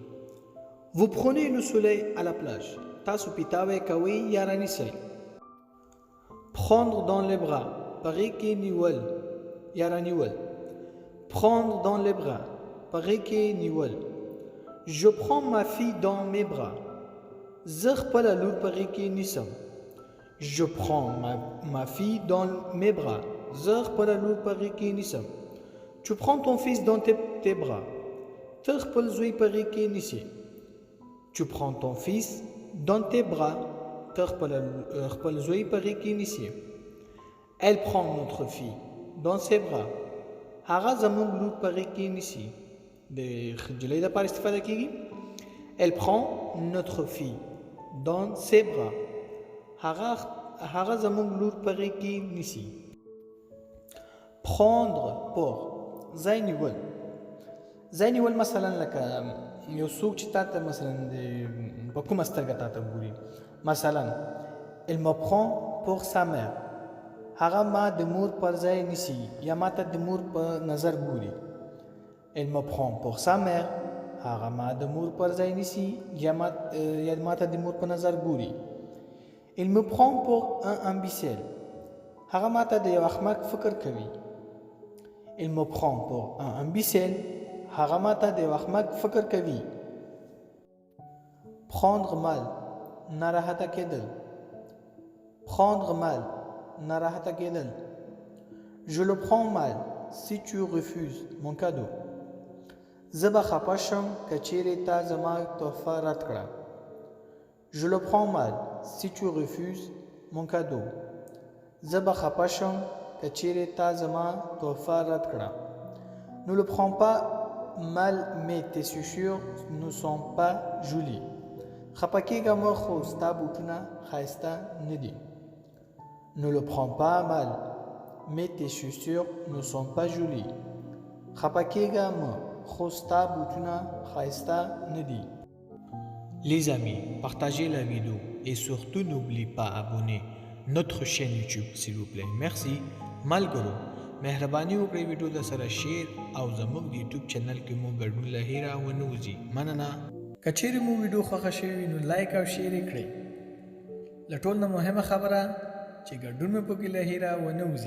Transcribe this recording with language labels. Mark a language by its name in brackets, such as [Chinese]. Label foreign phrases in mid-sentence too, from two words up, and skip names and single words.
[French] vous prenez le soleil à la plage [Pashto] تاسو پیتاوی کوي یا رانیسئ. [French] prendre dans les bras [Pashto] پغې کې نیول یا رانیول. [French] prendre dans les bras [Pashto] پغې کې نیول. [French] je prends ma fille dans mes bras [Pashto] زه خپله لور پغې کې نیسم. [French] je prends ma fille dans mes bras [Pashto] زه خپله لور پغې کې نیسم. [French] tu prends ton fils dans tes bras [Pashto] ته خپل زوی پغې کې نیسې. [French] tu prends ton fils dans tes bras [Pashto] ته خپل زوی پغې کې نیسې. [French] elle prend notre fille dans ses bras [Pashto] هغه زموږ لور پغې کې نیسي. د جلۍ لپاره استفاده کیږي. [French] elle prend notre fille dans ses bras [Pashto] هغه زموږ لور پغې کې نیسي. [French] prendre pour [Pashto] ځای نیول. ځای نیول مثلا لکه یو څوک چې تا ته مثلا په کومه سترګه تا ته ګوري. مثلا [French] elle me prend pour sa mère [Pashto] هغه ما د مور پر ځای نیسي یا ما ته د مور په نظر ګوري. [French] elle me prend pour sa mère [Pashto] هغه ما د مور پر ځای نیسي یا ما ته د مور په نظر ګوري. [French] il me prend pour un imbécile [Pashto] هغه ما ته د یو احمق فکر کوي. [French] il me prend pour un imbécile [Pashto] هغه ما ته د یو احمق فکر کوي. [French] prendre mal [Pashto] ناراحته کېدل. [French] prendre mal [Pashto] ناراحته کېدل. [French] je le prends mal si tu refuses mon cadeau [Pashto] زه به خفه شم که چیرې تا زما تحفه رد کړه. [French] je le prends mal si tu refuses mon cadeau [Pashto] زه به خفه شم که چیرې تا زما تحفه رد کړه. [French] ne le prends pas mal mais tes chaussures ne sont pas jolies [Pashto] خفه کېږه مه خو ستا بوټونه ښایسته نه دي. [French] ne le prends pas mal mais tes chaussures ne sont pas jolies [Pashto] خفه کېږه مه خو ستا بوټونه ښایسته نه دي. [French] Les amis, partagez la vidéo et surtout n'oubliez pas abonner notre chaîne YouTube s'il vous plaît. Merci. [Pashto] ملګرو مهرباني وکړئ ویډیو د سره شیر او زموږ د یوټیوب چینل کې مو ګډون له هیره ونه وځي. مننه. که چیرې مو ویډیو خوښه شوې وي نو لایک او شیر یې کړئ. له ټول نه مهمه خبره چې ګډون مو پکې له هیره ونه وځي.